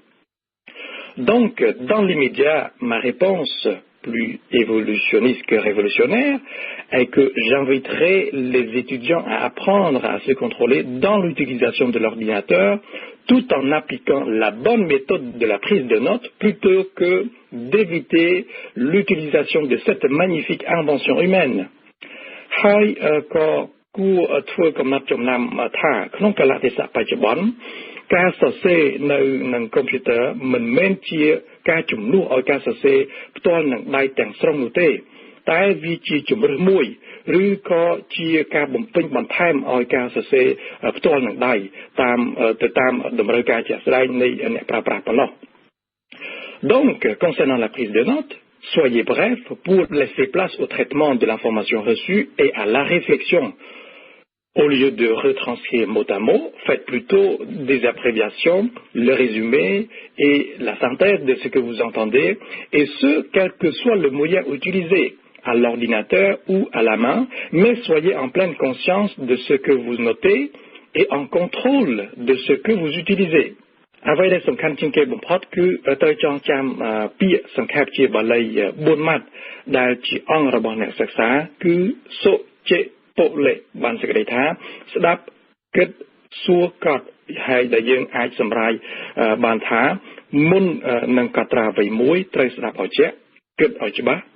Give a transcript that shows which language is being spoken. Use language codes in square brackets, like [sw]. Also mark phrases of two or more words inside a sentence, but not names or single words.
[fr] Donc, dans l'immédiat, ma réponse plus évolutionniste que révolutionnaire est que j'inviterai les étudiants à apprendre à se contrôler dans l'utilisation de l'ordinateur tout en appliquant la bonne méthode de la prise de notes plutôt que d'éviter l'utilisation de cette magnifique invention humaine. [km] ហើយក៏គួរធ្វើកំណត់ចំណាំថាក្នុងកលៈទេសៈបច្ចុប្បន្នការសរសេរនៅនឹងកុំព្យូទ័រ មិនមែនជាការជំនួសឲ្យការសរសេរផ្ទាល់នឹងដៃទាំងស្រុងនោះទេតែវាជាជំរើសមួយឬក៏ជាការបំពេញបន្ថែមឲ្យការសរសេរផ្ទាល់នឹងដៃតាមតម្រូវការជាក់ស្ដែងនៃអ្នកប្រើប្រាស់ប៉ុណ្ណោះ [fr] Donc, concernant la prise de notes, soyez bref pour laisser place au traitement de l'information reçue et à la réflexion. Au lieu de retranscrire mot à mot, faites plutôt des abréviations, le résumé et la synthèse de ce que vous entendez, et ce, quel que soit le moyen utilisé, à l'ordinateur ou à la main, mais soyez en pleine conscience de ce que vous notez et en contrôle de ce que vous utilisez. [km] អ្វីដែលសំខាន់ជាងគេបំផុតគឺត្រូវចងចាំពាក្យសង្ខេបជាបាលី4ម៉ាត់ដែលជាអង្គរបស់អ្នកសិក្សាគឺសុជិពុលេបានសេចក្តីថាស្ដាប់គិតសួរកត់ហើយដែលយើងអាចសម្រាយបានថាមុននឹងកត់ត្រាអ្វីមួយត្រូវស្ដាប់ឲ្យជាក់គិតឲ្យច្បាស់